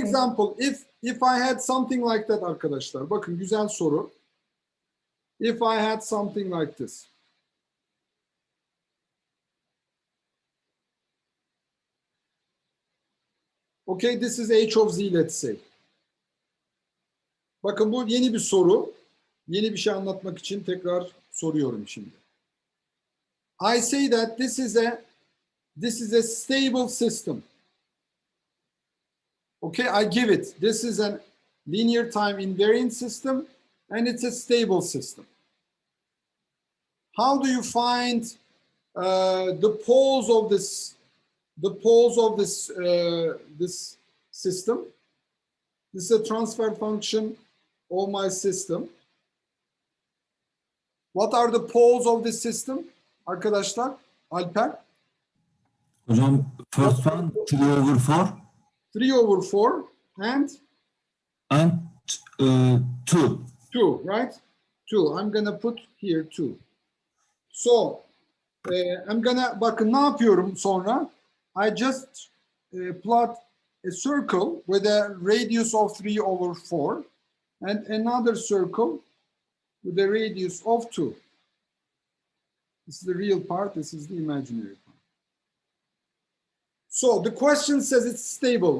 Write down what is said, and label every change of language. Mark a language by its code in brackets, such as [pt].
[en] example, if I had something like that [tr] arkadaşlar, bakın güzel soru. [en] If I had something like this. Okay, this is h of z, let's say. [tr] Bakın bu yeni bir soru. Yeni bir şey anlatmak için tekrar soruyorum şimdi. [en] I say that this is a stable system. Okay, I give it. This is a linear time invariant system, and it's a stable system. How do you find the poles of this? The poles of this system? This is a transfer function of my system. What are the poles of this system? [tr] Arkadaşlar, Alper? [en] Hocam, first one 3 over 4 3 over 4 and and 2. 2, right? 2. I'm gonna put here 2. So, I'm gonna, [tr] bakın ne yapıyorum sonra? [en] I just plot a circle with a radius of 3 over 4 and another circle with a radius of 2. This is the real part, this is the imaginary part. So the question says it's stable.